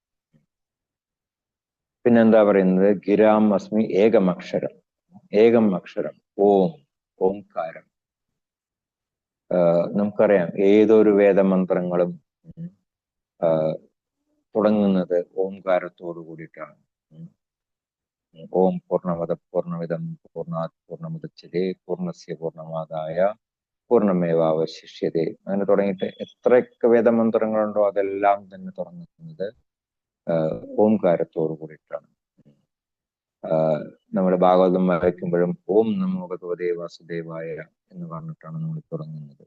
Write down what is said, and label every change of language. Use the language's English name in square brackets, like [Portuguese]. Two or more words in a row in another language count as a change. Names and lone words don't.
[Malayalam] പിന്നെന്താ പറയുന്നത്? [Sanskrit] ഗിരാം അസ്മി ഏകം അക്ഷരം. ഏകം അക്ഷരം ഓംകാരം. [Malayalam] നമുക്കറിയാം ഏതൊരു വേദമന്ത്രങ്ങളും തുടങ്ങുന്നത് ഓംകാരത്തോടു കൂടിയിട്ടാണ്. [Sanskrit] ഓം പൂർണ്ണമദ പൂർണ്ണമിദം പൂർണ്ണാത് പൂർണ്ണമുദച്യതേ പൂർണ്ണസ്യ പൂർണ്ണമാദായ പൂർണ്ണമേവാവശിഷ്യതേ. [Malayalam] അങ്ങനെ തുടങ്ങിയിട്ട് എത്രയൊക്കെ വേദമന്ത്രങ്ങളുണ്ടോ അതെല്ലാം തന്നെ തുടങ്ങുന്നത് ഓംകാരത്തോടു കൂടിയിട്ടാണ്. നമ്മുടെ ഭാഗവതം വായിക്കുമ്പോഴും [Sanskrit] ഓം നമോ ഭഗവതേ വാസുദേവായ [Malayalam] എന്ന് പറഞ്ഞിട്ടാണ് നമ്മൾ തുടങ്ങുന്നത്.